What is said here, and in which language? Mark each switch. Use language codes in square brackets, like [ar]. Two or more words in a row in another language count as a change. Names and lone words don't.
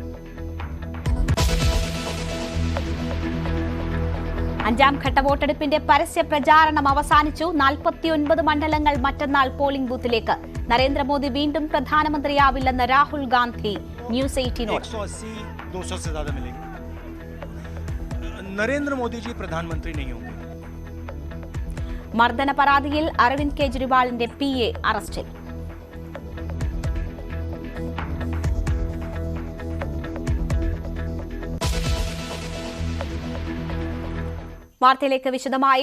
[ml] 5ാം ഘട്ട വോട്ടെടുപ്പിന്റെ പരസ്യ പ്രചാരണം അവസാനിച്ചു. 49 മണ്ഡലങ്ങൾ മറ്റന്നാൾ പോളിംഗ് ബൂത്തിലേക്ക്. നരേന്ദ്രമോദി വീണ്ടും പ്രധാനമന്ത്രിയാവില്ലെന്ന് രാഹുൽ ഗാന്ധി ന്യൂസ് 18നോട്. [hi] 180-200 से ज्यादा मिलेंगे. नरेंद्र मोदी जी प्रधानमंत्री नहीं होंगे. [ml] മർദ്ദന പരാതിയിൽ അരവിന്ദ് കെജ്രിവാളിന്റെ PA അറസ്റ്റിൽ. വാർത്തയിലേക്ക് വിശദമായി.